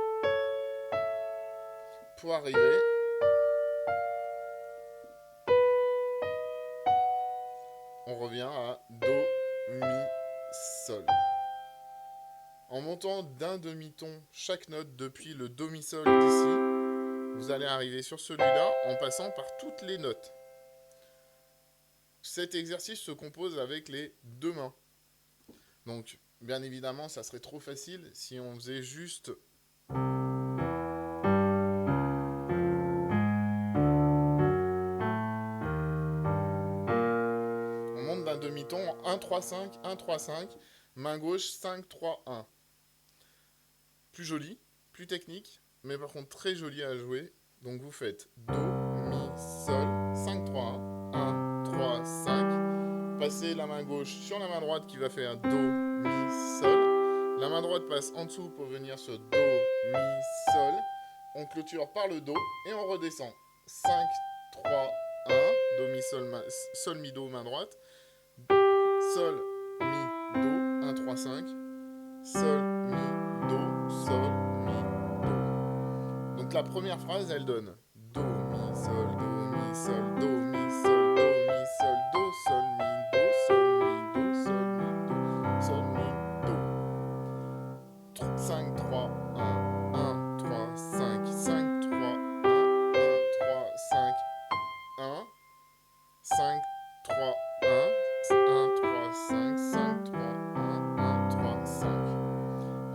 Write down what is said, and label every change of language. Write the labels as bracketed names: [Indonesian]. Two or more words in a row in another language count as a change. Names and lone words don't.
[French] Pour arriver, on revient à do, mi, sol. En montant d'un demi-ton chaque note depuis le do, mi, sol d'ici, vous allez arriver sur celui-là en passant par toutes les notes. Cet exercice se compose avec les deux mains. Donc, bien évidemment, ça serait trop facile si on faisait juste on monte d'un demi-ton en 1-3-5, 1-3-5, main gauche 5-3-1. Plus joli, plus technique, mais par contre très joli à jouer. Donc vous faites do, mi, sol, 5-3-1, 1-3-5. Passez la main gauche sur la main droite qui va faire do, mi, sol. La main droite passe en dessous pour venir sur do, mi, sol. On clôture par le do et on redescend. 5-3-1, do, mi, sol, sol, mi, do, main droite. Sol, mi, do, 1-3-5. Sol, mi, do, sol, mi, do. Donc la première phrase, elle donne do, mi, sol, do, mi, sol, do, mi, sol, do, mi, sol, do, sol, mi, do, sol, mi, do, sol, mi, do, sol, mi, do. 5, 3, 1, 1, 3, 5, 5, 3, 1, 1, 3, 5, 1, 5, 3, 1, 1, 3, 5, 5, 3, 1, 1, 3, 5.